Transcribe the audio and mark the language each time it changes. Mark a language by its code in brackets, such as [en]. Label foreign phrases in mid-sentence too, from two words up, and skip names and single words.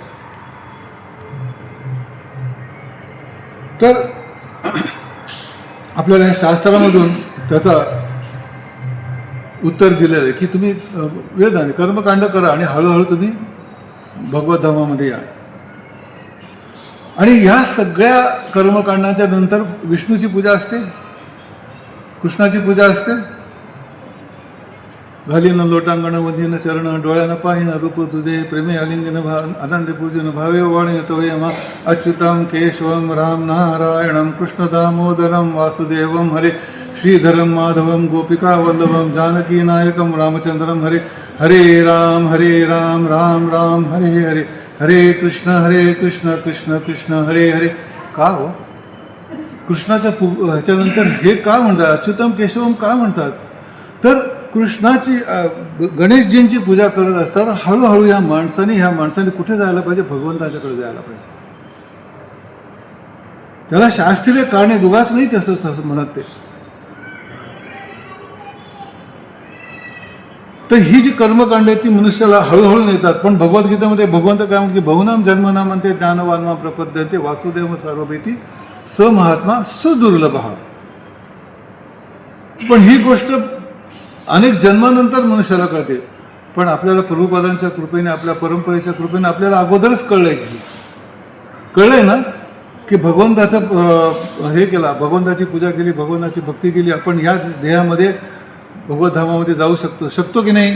[mr] तर आपल्याला या शास्त्रामधून त्याचा उत्तर दिलेलं आहे की तुम्ही वेदाने कर्मकांड करा आणि हळूहळू तुम्ही भगवत धामामध्ये या. आणि ह्या सगळ्या कर्मकांडाच्या नंतर विष्णूची पूजा असते, कृष्णाची पूजा असते. घालीन लोटांगण वधीन चरण डोळ्यानं पाहिन रूप तुझे प्रेमे आलिंगन आनंद पूजन भावे वाणी [sa] तवयमा अच्युतम केशवम राम नारायणम कृष्ण दामोदरम वासुदेवम हरे श्रीधरम माधवम गोपिका वल्लभम जानकी नायकम रामचंद्रम हरे हरे राम राम राम हरे हरे हरे कृष्ण कृष्ण कृष्ण हरे हरे. [mr] का हो कृष्णाच्या ह्याच्यानंतर हे का म्हणतात? [sa] अच्युतम केशवम [mr] का म्हणतात? तर कृष्णाची गणेशजींची पूजा करत असताना हळूहळू ह्या माणसाने कुठे जायला पाहिजे? भगवंताच्याकडे जायला पाहिजे. त्याला शास्त्रीय कारणे दुगाच नाही तसं म्हणत ते. तर ही जी कर्मकांड आहेत ती मनुष्याला हळूहळू नेतात. पण भगवद्गीतेमध्ये भगवंत काय म्हणते? [sa] बहुनाम जन्मनाम म्हणते ज्ञानवानमा प्रपद्यते वासुदेव सर्वभीती स महात्मा सुदुर्लभ. [mr] पण ही गोष्ट अनेक जन्मानंतर मनुष्याला कळते. पण आपल्याला प्रभुपादांच्या कृपेने, आपल्या परंपरेच्या कृपेने आपल्याला अगोदरच कळलंय ना की भगवंताचं हे केला, भगवंताची पूजा केली, भगवंताची भक्ती केली, आपण ह्या देहामध्ये भगवत धामामध्ये जाऊ शकतो की नाही?